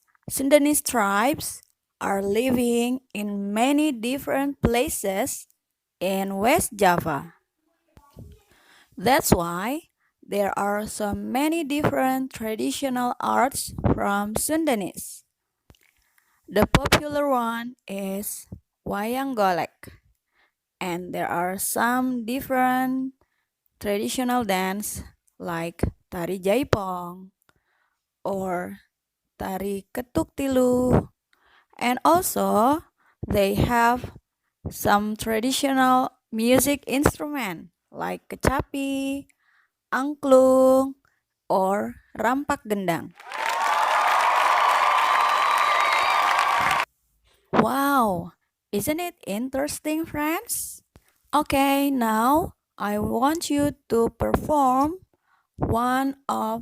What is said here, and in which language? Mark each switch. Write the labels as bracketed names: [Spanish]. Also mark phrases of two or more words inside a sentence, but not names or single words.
[English] Sundanese tribes are living in many different places in West Java. That's why there are so many different traditional arts from Sundanese. The popular one is [Indonesian] wayang golek, [English] and there are some different traditional dance like [Indonesian] tari jaipong [English] or [Indonesian] tari ketuk tilu, [English] and also they have some traditional music instrument like kecapi, angklung, or [Indonesian] rampak gendang. [English] Wow, isn't it interesting, friends? Okay, now I want you to perform one of